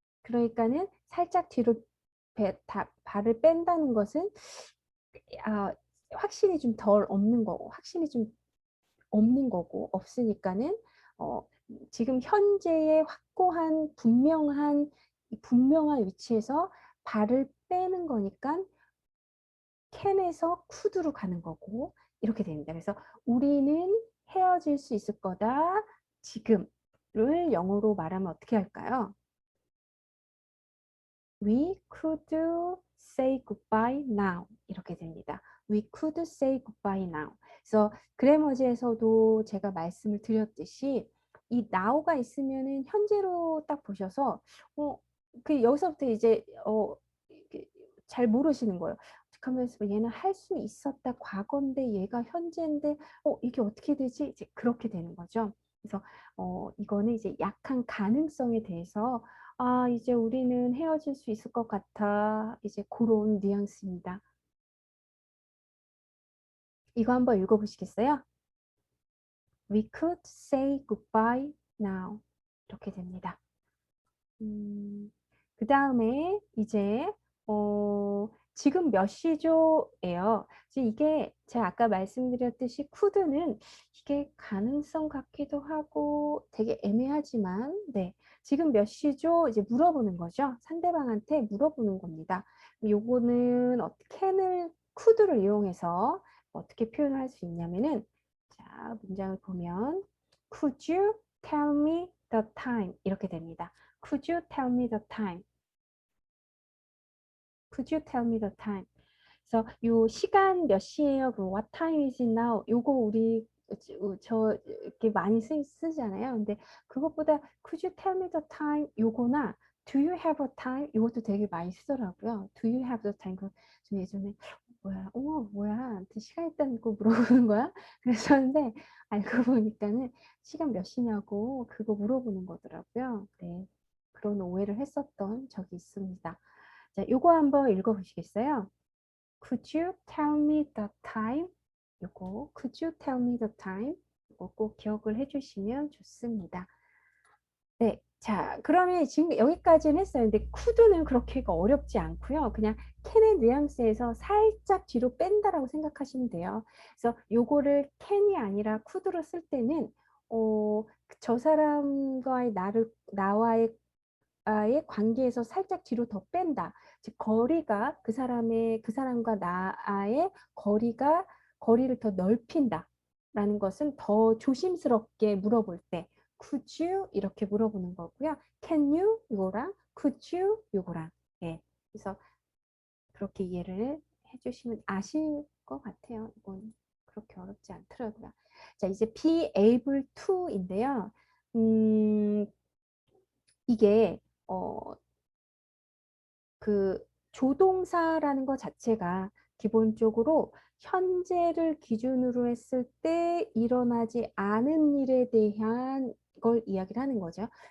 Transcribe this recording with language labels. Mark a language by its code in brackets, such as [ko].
[ko] 그러니까는 살짝 뒤로 발을 뺀다는 것은 아, 확신이 좀 덜 없는 거고 확신이 좀 없는 거고 없으니까는 어, 지금 현재의 확고한 분명한 위치에서 발을 빼는 거니까 캔에서 쿠드로 가는 거고 이렇게 됩니다. 그래서 우리는 헤어질 수 있을 거다. 지금을 영어로 말하면 어떻게 할까요? [en] We could say goodbye now. [ko] 이렇게 됩니다. [en] We could say goodbye now. [ko] 그래서 그래머지에서도 제가 말씀을 드렸듯이 이 now가 있으면은 현재로 딱 보셔서 여기서부터 이제 잘 모르시는 거예요. 하면서 얘는 할 수 있었다 과거인데 얘가 현재인데 이게 어떻게 되지? 이제 그렇게 되는 거죠. 그래서 이거는 이제 약한 가능성에 대해서 이제 우리는 헤어질 수 있을 것 같아. 이제 그런 뉘앙스입니다. 이거 한번 읽어보시겠어요? [en] We could say goodbye now. [ko] 이렇게 됩니다. 그 다음에 이제 지금 몇 시죠?예요. 이게 제가 아까 말씀드렸듯이 could는 이게 가능성 같기도 하고 되게 애매하지만, 네. 지금 몇 시죠? 이제 물어보는 거죠. 상대방한테 물어보는 겁니다. 요거는 can을 could를 이용해서 어떻게 표현을 할 수 있냐면은, 자, 문장을 보면 [en] could you tell me the time? [ko] 이렇게 됩니다. [en] Could you tell me the time? Could you tell me the time? [ko] 그래서 요 시간 몇 시예요? 그럼 [en] what time is it now? [ko] 요거 우리 저 이렇게 많이 쓰잖아요. 근데 그것보다 [en] could you tell me the time? [ko] 요거나 [en] do you have a time? [ko] 요것도 되게 많이 쓰더라고요. [en] do you have the time? [ko] 좀 예전에 뭐야 시간 있다고 물어보는 거야? 그랬었는데 알고 보니까는 시간 몇 시냐고 그거 물어보는 거더라고요. 네, 그런 오해를 했었던 적이 있습니다. 자, 요거 한번 읽어보시겠어요? [en] Could you tell me the time? [ko] 요거 [en] Could you tell me the time? [ko] 요거 꼭 기억을 해주시면 좋습니다. 네, 자, 그러면 지금 여기까지는 했어요. 근데 could는 그렇게 어렵지 않고요. 그냥 can의 뉘앙스에서 살짝 뒤로 뺀다라고 생각하시면 돼요. 그래서 요거를 can이 아니라 could로 쓸 때는 저 사람과의 나와의 관계에서 살짝 뒤로 더 뺀다. 즉 거리가 그 사람과 나의 거리를 더 넓힌다라는 것은 더 조심스럽게 물어볼 때 could you 이렇게 물어보는 거고요. can you 이거랑 could you 이거랑 예. 그래서 그렇게 이해를 해주시면 아실 것 같아요. 이건 그렇게 어렵지 않더라고요. 자, 이제 be able to인데요. 이게 그 조동사라는 것 자체가 기본적으로 현재를 기준으로 했을 때 일어나지 않은 일에 대한 걸 이야기를 하는 거죠.